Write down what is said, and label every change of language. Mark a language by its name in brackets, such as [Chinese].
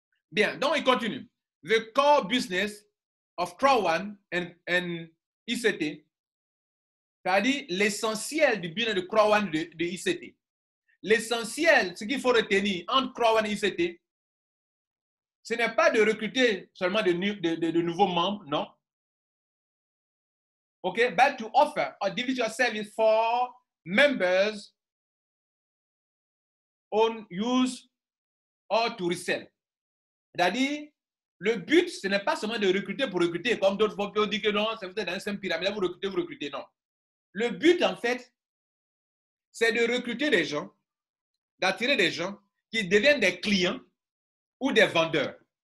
[French] Bien, donc il continue. [English] The core business of Crowd1 and ICT, [French] c'est-à-dire l'essentiel du business de Crowd1 de ICT. L'essentiel, ce qu'il faut retenir entre Crowd1 et ICT, ce n'est pas de recruter seulement de nouveaux membres, non. [English] Okay, but to offer a individual service for members on use or to resell. [French] C'est-à-dire, le but, ce n'est pas seulement de recruter pour recruter, comme d'autres fois, on dit que non, c'est dans un système pyramidal, vous recrutez, non. Le but, en fait, c'est de recruter des gens, d'attirer des gens qui deviennent des clients ou des vendeurs.